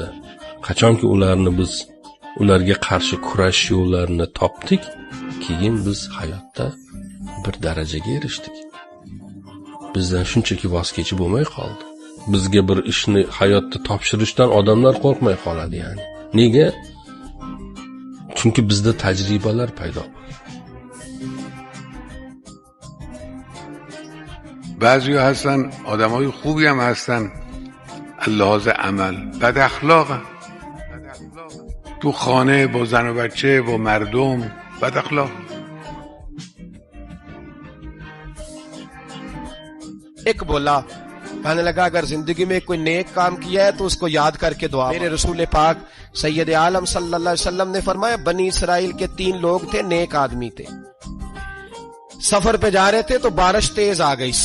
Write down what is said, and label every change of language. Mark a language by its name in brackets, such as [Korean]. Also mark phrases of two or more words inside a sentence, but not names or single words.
[Uzbek] Qachonki ularga qarshi kurash yo'llarini topdik, keyin biz hayotda bir darajaga erishdik. Bizdan shunchaki voz kechib bo'lmay qoldi. Bizga bir ishni hayotda topshirishdan odamlar qo'rqmay qoladi yani. Nega? Chunki bizda tajribalar paydo bo'ldi. [Persian] بعضی ها هستن آدمای خوبی هم هستن لحاظ عمل، بد اخلاقن تو خانه با زن و بچه با مردم بد اخلاق. [Urdu] ایک بولا کہنے لگا اگر زندگی میں کوئی نیک کام کیا ہے تو اس کو یاد کر کے دعا. میرے رسول پاک سید عالم [Arabic] صلی اللہ علیہ وسلم [Urdu] نے فرمایا بنی اسرائیل کے 3 لوگ تھے، نیک آدمی تھے، سفر پہ جا رہے تھے تو بارش تیز آ گئی.